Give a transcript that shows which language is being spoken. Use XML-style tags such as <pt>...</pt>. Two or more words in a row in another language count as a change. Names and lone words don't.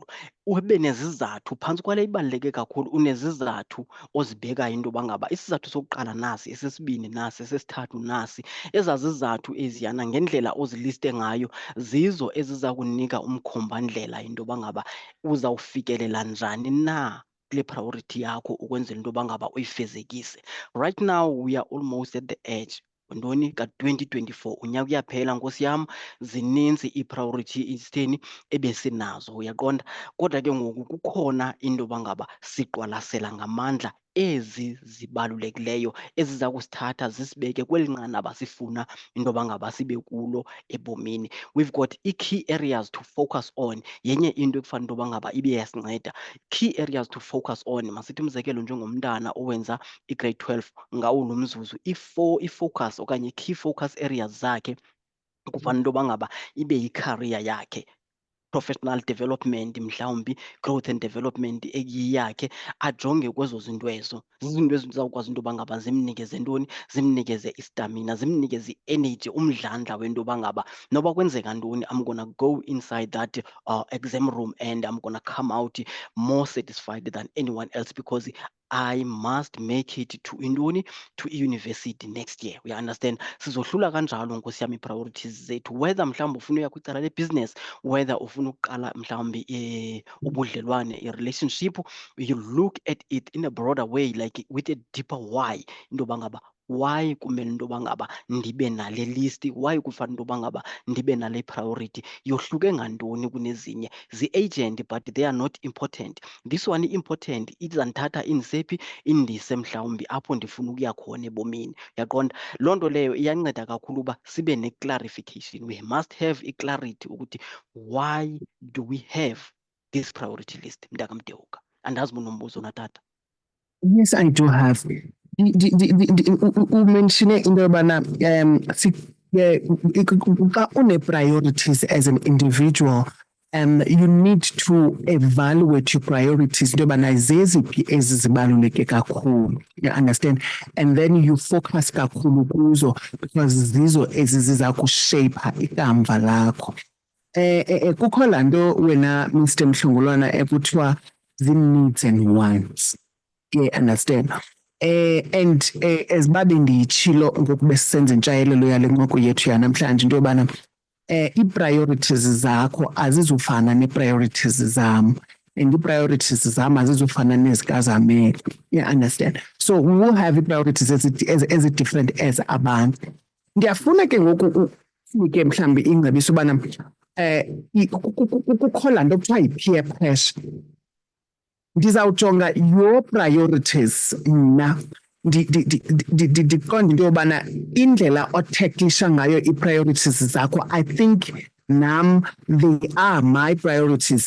<xh>Ube nezizathu phantsi kwale ibaluleke kakhulu, unezizathu ozibekayo into yoba ngaba isizathu sokuqala nasi, esesibini nasi, esesithathu nasi. Ezaa zizathu eziyana ngendlela oziliste ngayo zizo eziza kunika umkhombandlela into yoba ngaba uzawufikelela njani na kule priority yakho ukwenzela into yoba ngaba uyifezekise.</xh> <en>Right now we are almost at the edge.</en> <xh>Ntoni ka-2024, unyaka uyaphela nkosi yam, zininzi ii-priority isitheni ebesinazo, uyaqonda? Kodwa ke ngoku kukhona into yoba ngaba siqwalasela ngamandla ezi zibalulekileyo eziza kusithatha zisibeke kweli nqanaba sifuna into yoba ngaba sibe kulo ebomini.</xh> <en>We've got ii-key areas to focus on.</en> <xh>Yenye into ekufanele into yoba ngaba ibe yasinceda.</xh> <en>Key areas to focus on,</en> <xh>masithi umzekelo njengomntana owenza i-grade 12 ngawo lo mzuzu, i-focus okanye i-key focus areas zakhe kufanele into yoba ngaba ibe yi-career yakhe,</xh> <en>professional development,</en> <xh>mhlawumbi</xh> <en>growth and development</en> <xh>eyiyakhe, ajonge kwezo zinto ezo. Zizinto ezizawukwazi into yoba ngaba zimnikeze ntoni, zimnikeze istamina, zimnikeze i-energy, umdlandla wento yoba ngaba noba kwenzeka ntoni,</xh> <en>I'm gonna go inside that exam room and I'm gonna come out more satisfied than anyone else because I must make it to intoni, to i-university next year. We understand?</en> <xh>Sizohlula kanjalo nkosi yam ii-priorities zethu, whether mhlawumbi ufuna uya kwicala le-business, whether ufuna ukuqala mhlawumbi ubudlelwane,</xh> <en>i-relationship, you look at it in a broader way, like with a deeper why.</en> <xh>Into yoba ngaba why kumele into yoba ngaba ndibe nale list, why kufanele into yoba ngaba ndibe nale priority, yohluke ngantoni kunezinye.</xh> <en>Zii-agent but they are not important. This one i-important,</en> <xh>izandithatha indisephi, indise mhlawumbi apho ndifuna ukuya khona ebomini. Uyaqonda? Loo nto leyo iyanceda kakhulu uba sibe ne-clarification.</xh> <en>We must have i-clarity ukuthi why do we have this priority list,</en> <xh>mntakamDeuka? Andazi uba unombuzo na tata.</xh> <en>Yes, I do have.</en> <xh>Umenshine into yobana xa une-priorities</xh> <en>as an individual, you need to evaluate your priorities</en> <xh>into yobana zeziphi ezi zibaluleke kakhulu.</xh> <en>You understand? And then you focus</en> <xh>kakhulu kuzo because zizo ezi ziza kusheyipha ikamva lakho. Kukho laa nto wena Mr. Mhlungulwana ekuthiwa zii-needs and wants.</xh> <en>You understand? And as</en> <xh>babe ndiyitshilo ngoku besisenza intshayelelo yale ncoko yethu yanamhlanje into yobana ii-priorities zakho azizufana nee-priorities zam and ii-priorities zam azizufana nezikazamele.</xh> <en>You understand? So we will have ii-priorities as different as abantu.</en> <xh>Ndiyafuna ke ngoku ufunike mhlawumbi ingcebiso ubana kukho laa nto kuthiwa yi-peer pressure. Ndizawujonga</xh> <en>your priorities</en> <xh>mna ndiqonde into yobana indlela otheklisha ngayo ii-priorities zakho,</xh> <en>I think nam they are my priorities.</en>